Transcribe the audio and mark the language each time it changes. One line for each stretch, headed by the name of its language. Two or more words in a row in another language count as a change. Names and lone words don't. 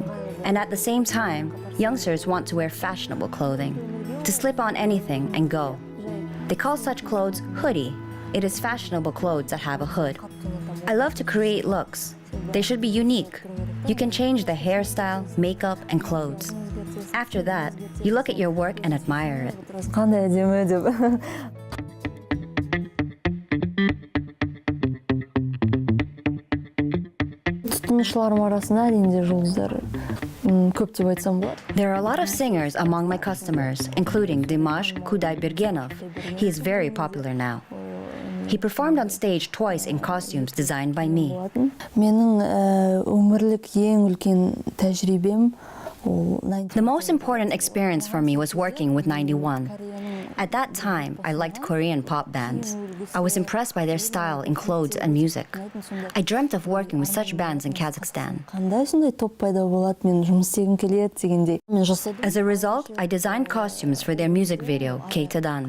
English: And at the same time, youngsters want to wear fashionable clothing, to slip on anything and go. They call such clothes hoodie. It is fashionable clothes that have a hood. I love to create looks. They should be unique. You can change the hairstyle, makeup, and clothes. After that, you look at your work and admire it.
Kazakh: Қандай әдемі деп. Тұтынушыларым арасында әрине жұлдыздар көп деп айтсам болады.
English: There are a lot of singers among my customers, including Dimash Kudaibergenov. He is very popular now. He performed on stage twice in costumes designed by me.
Kazakh: Менің өмірлік ең үлкен тәжірибем
English: The most important experience for me was working with 91. At that time, I liked Korean pop bands. I was impressed by their style in clothes and music. I dreamt of working with such bands in Kazakhstan.
Kazakh: Қандай сондай топ пайда болады, мен жұмыс істегім келеді дегендей. Мен жасадым.
English: As a result, I designed costumes for their music video, Keitadan.